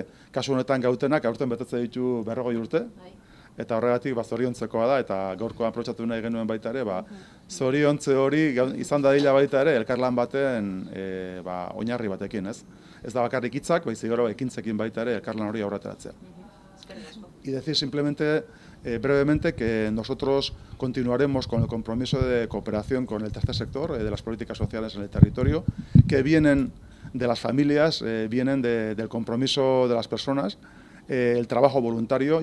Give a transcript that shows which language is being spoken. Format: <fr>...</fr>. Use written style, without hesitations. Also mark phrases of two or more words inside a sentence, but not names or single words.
<eu>Kasu honetan Gautenak aurten betetze ditu 40 urte, eta horregatik zoriontzekoa da, eta gaurkoan aprobetxatu nahi genuen baita ere, zoriontze hori izan dadila baita ere elkarlan baten oinarri batekin, ez? Ez da bakarrik hitzak, baizik gero ekintzekin baita ere elkarlan hori aurretaratzea.</eu> <es>Y decir simplemente, brevemente, que nosotros continuaremos con el compromiso de cooperación con el tercer sector, de las políticas sociales en el territorio, que vienen de las familias, vienen del compromiso de las personas, el trabajo voluntario.</es>